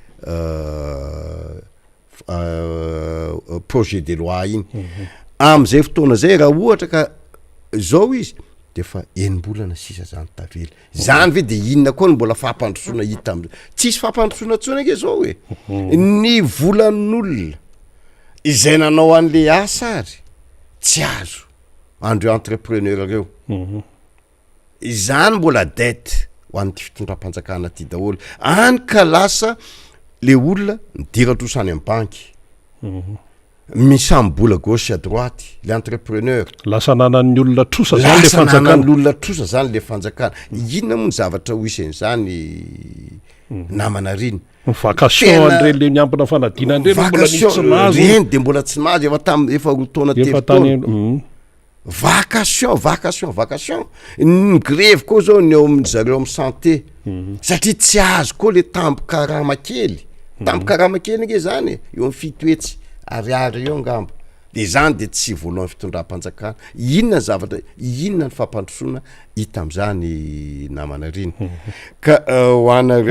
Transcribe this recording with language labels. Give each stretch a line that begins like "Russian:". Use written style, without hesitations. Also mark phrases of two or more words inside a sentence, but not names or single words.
French: projet de loi
Malagasy: iny am'izay fotoana zay raha ohatra ka zao izy de fa enim-bolana sisa zany tavela zany ve de inona koa ny mbola fampandrosoana hita tsisy fampandrosoana tsona ke zao ny volan'olona izay nanao an'le asa ary tsy azo andreo entrepreneur reo izany mbola dette ho an'ty fitondram-panjakana ty daholo any ka lasa le olona nidiran-drosany amin'ny banky misy ambola
French: gauche à droite
Malagasy: le entrepreneur lasa nanan'ny olona trosa zany le fanjakana nanan'ny olona trosa zany le fanjakana inona moa ny zavatra ho isen'izany namana riny vacation andre le miampina fanadina andre mbola tsy nazo reny de mbola tsy nazo efa rotaona telo vacation ny grève koa zao ny eo amin'ny zareo amin'ny santé satria tsy azo koa le tambo-karama kely nge zany eo amin'ny fitoetsy ariary eo angamba de zany de tsy voalohan'ny fitondram-panjakana inona zavatra inona ny fampandrosoana hita am'izany namana riny ka ho anareo